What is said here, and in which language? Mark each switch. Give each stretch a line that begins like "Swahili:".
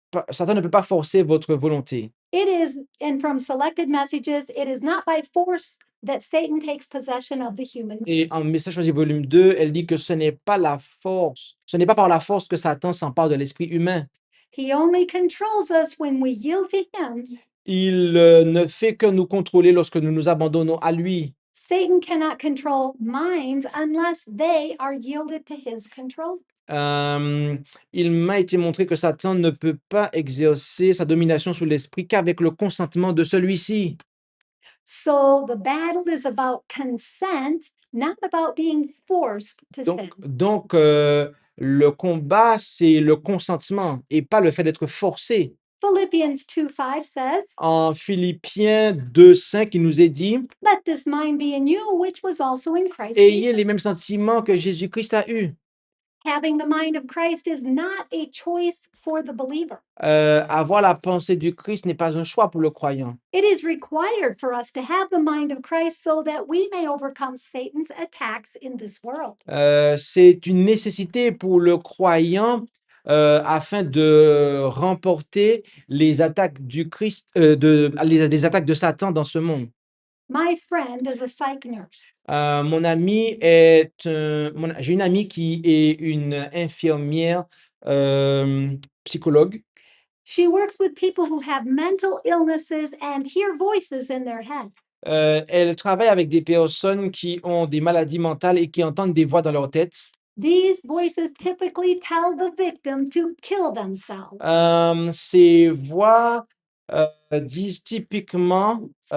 French: Satan ne peut pas forcer votre volonté.
English: It is, and from selected messages, it is not by force that Satan takes possession of the human.
French: Et en Message choisi volume 2, elle dit que ce n'est pas la force, ce n'est pas par la force que Satan s'empare de l'esprit humain.
English: He only controls us when we yield to him.
French: Il ne fait que nous contrôler lorsque nous nous abandonnons à lui.
English: Satan cannot control minds unless they are yielded to his control.
French: Il m'a été montré que Satan ne peut pas exercer sa domination sur l'esprit qu'avec le consentement de celui-ci.
English: So the battle is about consent, not about being forced to sin.
French: Donc, le combat, c'est le consentement et pas le fait d'être forcé.
English: Philippians 2:5 says,
French: En Philippiens 2:5, il nous est dit,
English: let this mind be in you, which was also in Christ
French: ayez
English: Jesus.
French: les mêmes sentiments que Jésus-Christ a eus.
English: Having the mind of Christ is not a choice for the believer.
French: Avoir la pensée du Christ n'est pas un choix pour le croyant.
English: It is required for us to have the mind of Christ so that we may overcome Satan's attacks in this world.
French: C'est une nécessité pour le croyant afin de remporter les attaques du Christ, les attaques de Satan dans ce monde.
English: My friend is a psych nurse.
French: Mon ami est j'ai une amie qui est une infirmière psychologue.
English: She works with people who have mental illnesses and hear voices in their head.
French: Elle travaille avec des personnes qui ont des maladies mentales et qui entendent des voix dans leur tête.
English: These voices typically tell the victim to kill themselves.
French: Ces voix disent typiquement.